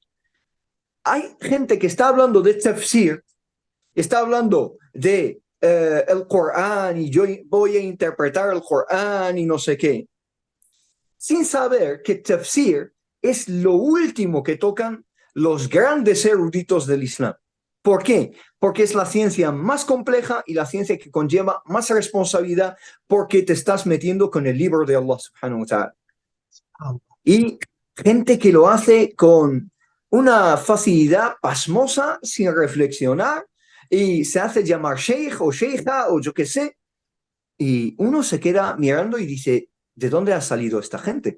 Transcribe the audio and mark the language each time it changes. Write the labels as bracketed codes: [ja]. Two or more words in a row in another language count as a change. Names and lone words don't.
[es] Hay gente que está hablando de tafsir, está hablando de el Corán y yo voy a interpretar el Corán y no sé qué, sin saber que tafsir es lo último que tocan los grandes eruditos del Islam. ¿Por qué? Porque es la ciencia más compleja y la ciencia que conlleva más responsabilidad porque te estás metiendo con el libro de Allah [ar] سبحانه وتعالى. [es] Y gente que lo hace con una facilidad pasmosa, sin reflexionar, y se hace llamar sheikh o sheikha o yo qué sé, y uno se queda mirando y dice, ¿de dónde ha salido esta gente?